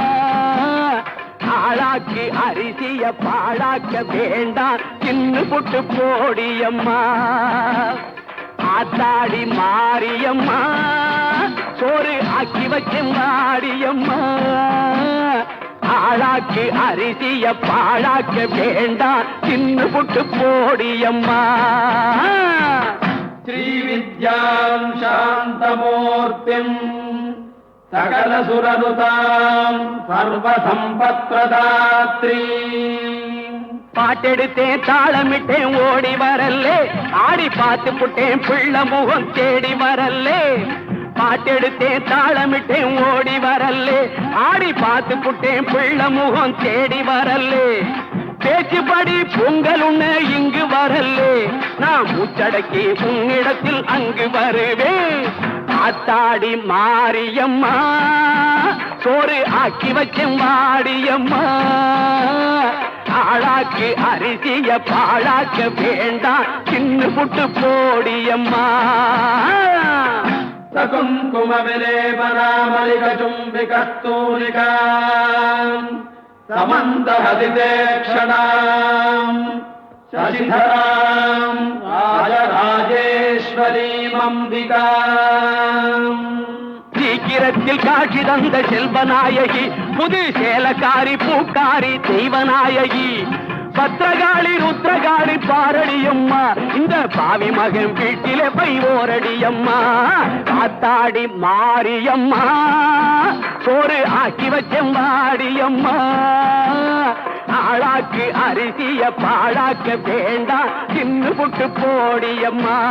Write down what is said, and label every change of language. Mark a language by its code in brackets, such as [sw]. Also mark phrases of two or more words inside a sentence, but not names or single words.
[ta] ஆளாக்கி அரிசிய பாழாக்க வேண்டாம் சின்ன புட்டு போடியம்மா ஆத்தாடி மாரியம்மா சோறு ஆக்கி வச்செம்பாடியம்மா ஆளாக்கி அரிசிய பாழாக்க வேண்டாம் சின்ன புட்டு போடியம்மா [sa] श्रीविद्याम् शान्तमूर्तिम् सकलसुरनुताम् सर्वसम्पत्प्रदात्री [ta] பாட்டெடுத்தேன் தாளமிட்டேன் ஓடி வரல்லே ஆடி பார்த்து புட்டேன் பிள்ள முகம் தேடி வரல்லே பாட்டெடுத்தேன் தாளமிட்டேன் ஓடி வரல்லே ஆடி பார்த்து புட்டேன் பிள்ள முகம் தேடி வரல்லே பேச்சுப்படி பொங்கல் உண்ண இங்கு வரல்லே நான் மூச்சடக்கி உன்னிடத்தில் அங்கு வருவேன் ஆத்தாடி மாரியம்மா சோறு ஆக்கி வச்சேன் வாடியம்மா ஆளாக்கு அரிசிய பாழாக்க வேண்டாம் சின்ன புட்டு போடியம்மா [sa] सकुङ्कुम विलेपनामलिकचुम्बिकस्तूलिका समन्तहसिते क्षणाम् शशिधराम् राजराजेश्वरीमम्बिकाम् [ta] சீக்கிரத்தில் காட்சி தந்த செல்வநாயகி புது சேலக்காரி பூக்காரி தெய்வநாயகி பத்திரகாளி ருத்ரகாளி பாரடியம்மா இந்த பாவி மகன் வீட்டிலே போய் ஓரடியம்மா ஆத்தாடி மாரியம்மா சோறு ஆக்கி வச்செம்பாடியம்மா ஆளாக்கு அரிசிய பாழாக்க வேண்டாம் சின்ன புட்டு போடியம்மா